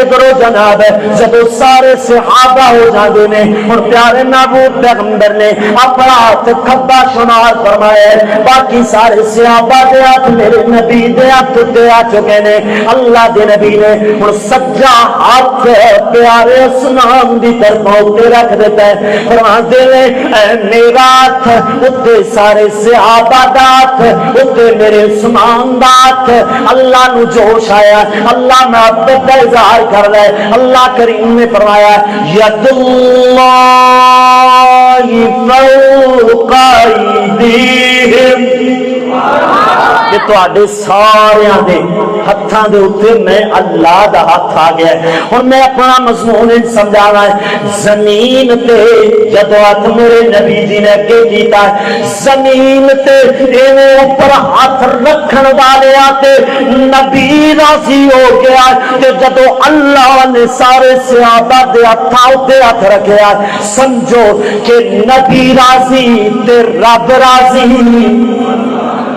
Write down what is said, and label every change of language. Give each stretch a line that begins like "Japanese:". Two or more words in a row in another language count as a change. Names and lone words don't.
Punjabi: ادھرو جناب جب سارے صحابہ ہو جاندے نے اور پیارے محبوب پیغمبر نے اپنا ہاتھ کھبا شمار فرمایا، باقی سارے صحابہ دے ہاتھ میرے نبی دے ہاتھ تے آ چکے نے۔ اللہ دے نبی نے اور سجا ہاتھ پیارے اسلام دی طرف ہوتے رکھ دیتا ہے۔ فرماتے ہیں میرا ہاتھ اتے سارے صحابہ دا ہاتھ اتے میرے عثمان دا ہاتھ۔ اللہ نو جوش آیا، اللہ محبت کا اظہار کر رہا ہے۔ اللہ کریم نے فرمایا
Arabic: ید اللہ فوق ایدیہم
Punjabi: کہ تواڈے ساریاں دے ہتھاں دے اوتے میں اللہ دا ہاتھ آ گیا ہے۔ ہن میں اپنا مضمون سمجھانا ہے۔ زمین تے جدوں ہاتھ میرے نبی جی نے اگے کیتا ہے، زمین تے ایویں اوپر ہاتھ رکھن والے تے نبی راضی ہو گیا تے جدوں اللہ نے سارے صحابہ دے ہتھاں اوتے ہاتھ رکھیا سمجھو کہ نبی راضی تے رب راضی۔